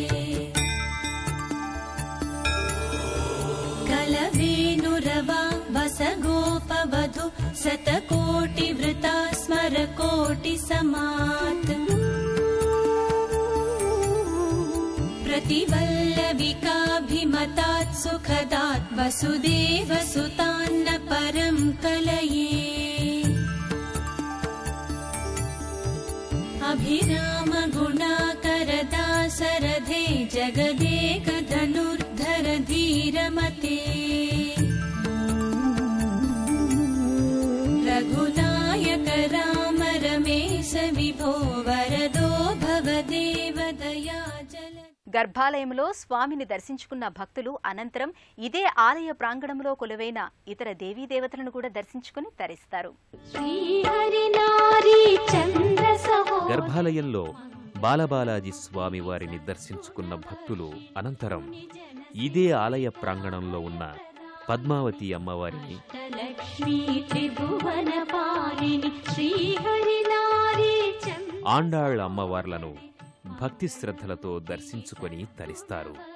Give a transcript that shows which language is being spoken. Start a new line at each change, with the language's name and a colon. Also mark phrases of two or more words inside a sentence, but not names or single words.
Sanskrit: కలవేణురవా వసగోపవధు శతకోటివృతా స్మరకోటి సమాత్ प्रतिवल्लविकाभिमतात् सुखदात् वसुदेवसुतान्न परं कलये अभिरामगुणाकरदासरथे जगदेकधनुर्धर धीरमते रघुनायक राम रमेश विभो वरदो भवदेव दयाजल
Telugu: గర్భాలయంలో స్వామిని దర్శించుకున్న భక్తులు అనంతరం ఇదే ఆలయ ప్రాంగణంలో కొలువైన ఇతర దేవీదేవతలను కూడా దర్శించుకుని తరిస్తారు. గర్భాలయంలో బాలబాలాజీ స్వామి వారిని దర్శించుకున్న భక్తులు అనంతరం ఇదే ఆలయ ప్రాంగణంలో ఉన్న పద్మావతి అమ్మవారిని, ఆండాళ్ అమ్మవార్లను భక్తి శ్రద్ధలతో దర్శించుకొని తరిస్తారు.